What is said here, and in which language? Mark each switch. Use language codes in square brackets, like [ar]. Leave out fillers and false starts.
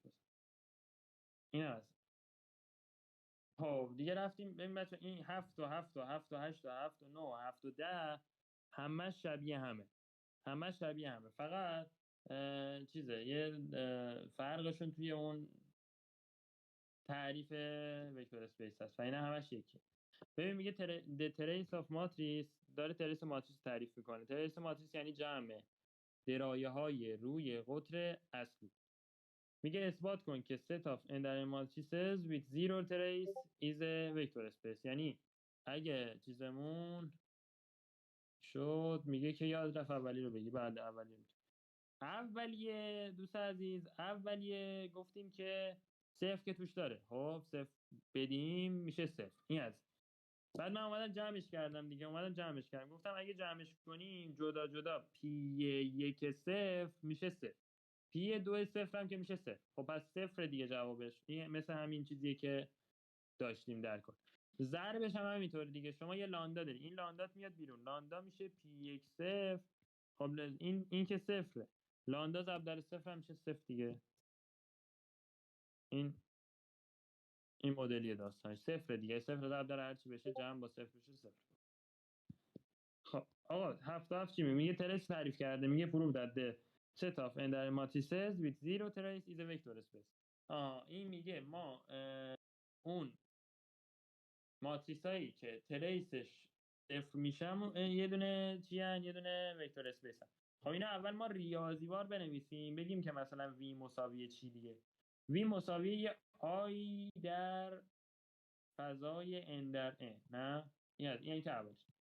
[fa] پس این هست. خب دیگه رفتیم ببین بچه، این 7 و 7 و 7 و 8 و 7 و 9 و 7 و 10 همش شبیه همه، فقط چیزه یه فرقشون توی اون تعریف وکتور اسپیس هست و اینا همش یکی. ببین میگه [en] the trace of matrix، [fa] داره تریس ماتریس تعریف میکنه. تریس ماتریس یعنی جمع درایه های روی قطر اصلی. میگه اثبات کن که [en] set of entire matrices with zero trace is a vector space. [fa] یعنی اگه چیزمون شد، میگه که یاد رفت اولی رو بگی بعد اولیه دوست عزیز، اولیه گفتیم که صفر که توش داره، خب صفر بدیم میشه صفر. این از بعد من اومدم جمعش کردم دیگه، گفتم اگه جمعش کنیم جدا جدا پی یک صفر میشه صفر، پی دو صفر هم که میشه صفر. خب پس صفر دیگه جوابش. این مثل همین چیزیه که داشتیم در کار. ضربش هم همینطور دیگه. شما یه لاندا داری، این لاندا میاد بیرون، لاندا میشه پی یک صفر. خب این که صفره، لاندا ضرب در صفر هم میشه صفر دیگه. این مدلی داستانش صفر دیگه، صفر ضرب در هر چی بشه جمع با صفر بشه صفر. خب آقا 7 چی میگه؟ ترس تعریف کرده، میگه پروف داده [en] set of entire matrices with zero trace is a vector space. [fa] این میگه ما اون ماتریسایی که تریسش صفر میشم یه دونه چی هن؟ یه دونه وکتور اسپیس هن. خب اینا اول ما ریاضیوار بنویسیم، بگیم که مثلا v مساوی چی دیگه. v مساوی یه آی در فضای n در n، نه این که اولش.